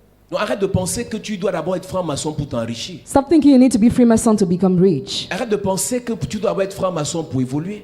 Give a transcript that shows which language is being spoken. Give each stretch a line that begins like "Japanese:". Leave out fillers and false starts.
French: Donc arrête de penser que tu dois d'abord être franc-maçon pour t'enrichir.
English: Stop thinking you need to be Freemason to become rich.
French: Arrête de penser que tu dois être franc-maçon pour évoluer.